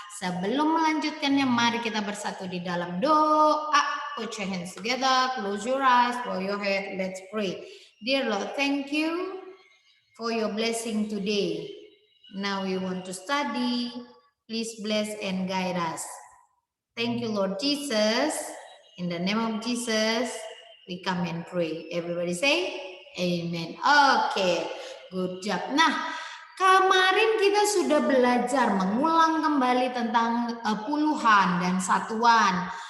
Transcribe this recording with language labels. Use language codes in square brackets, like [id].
[id] Sebelum melanjutkannya, mari kita bersatu di dalam doa. [en] Put your hands together, close your eyes, bow your head, let's pray. Dear Lord, thank you for your blessing today. Now we want to study. Please bless and guide us. Thank you, Lord Jesus. In the name of Jesus, we come and pray. Everybody say, Amen. Okay, good job. [id] Nah, kemarin kita sudah belajar mengulang kembali tentang puluhan dan satuan.